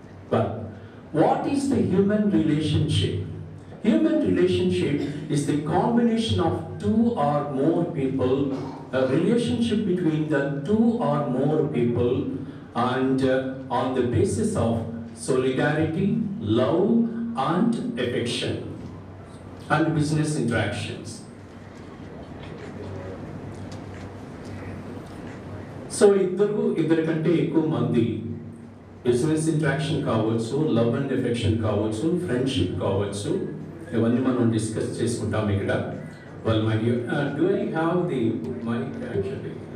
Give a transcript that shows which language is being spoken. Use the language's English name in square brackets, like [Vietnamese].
[English] But what is the human relationship? Human relationship is the combination of 2 or more people, a relationship between the 2 or more people, and on the basis of solidarity, love, and affection, and business interactions. [Telugu] So, ఇద్దరు కంటే ఎక్కువ మంది business interaction కావచ్చు, love and affection కావచ్చు, friendship కావచ్చు, ఇవన్నీ మనం discuss చేసుకుంటాం ఇక్కడ. [English] Well, my dear, do I have the mic actually?